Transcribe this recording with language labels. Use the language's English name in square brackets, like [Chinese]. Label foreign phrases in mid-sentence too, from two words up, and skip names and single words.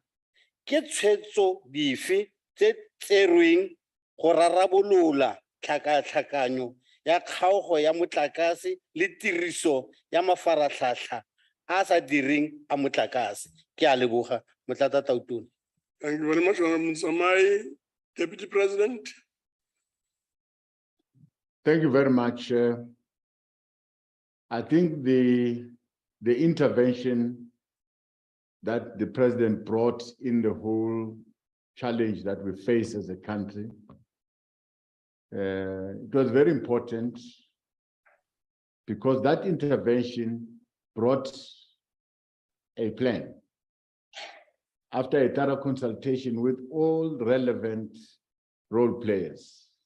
[Tswana] Ke tshwetso dife tse tserweng go rarabolola tlhakatlhakanyo ya kgaogo ya motlakase le tiriso ya mafaratlhatlha a sa direng a motlakase? Ke a leboga Motlata Tautona. [English] Thank you very much, Honorable Mutsamai. Deputy President. Thank you very much. I think the intervention that the president brought in the whole challenge that we face as a country, it was very important because that intervention brought a plan after a thorough consultation with all relevant role players.